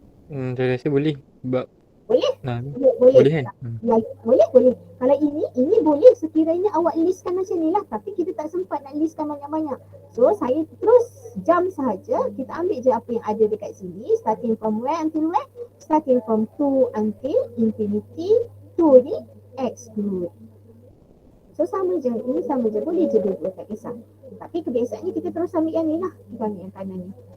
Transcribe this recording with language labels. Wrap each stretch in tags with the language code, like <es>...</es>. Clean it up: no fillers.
<ms>Saya rasa boleh. Sebab Boleh? Nah, Boleh boleh kan? Ya, boleh. Kalau ini boleh sekiranya awak listkan macam ni lah. Tapi kita tak sempat nak listkan banyak-banyak. So saya terus jump sahaja. Kita ambil je apa yang ada dekat sini.</ms> <en>Starting from where until where? Starting from 2 until infinity.</en> <ms>2 ni exclude. So sama je. Ini sama je. Boleh je dua-dua, tak kisah. Tapi kebiasaannya kita terus ambil yang ni lah. Kita ambil yang kanan ni.</ms>